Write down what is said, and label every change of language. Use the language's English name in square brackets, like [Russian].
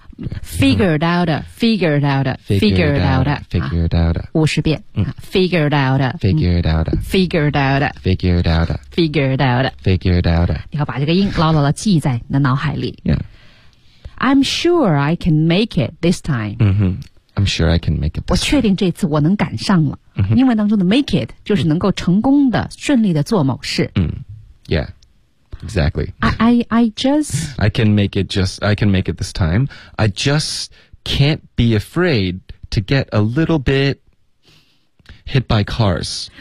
[Chinese] 你要把这个音牢牢地记在你的脑海里。 [English] Yeah. I'm sure I can make it this time. 嗯哼。I'm sure I can make it. [Chinese] 我确定这次我能赶上了。 Mm-hmm. 英文当中的 make it 就是能够成功的、mm-hmm. 顺利的做某事。 [English] 嗯、yeah, exactly. I can make it this time. I just can't be afraid to get a little bit hit by cars.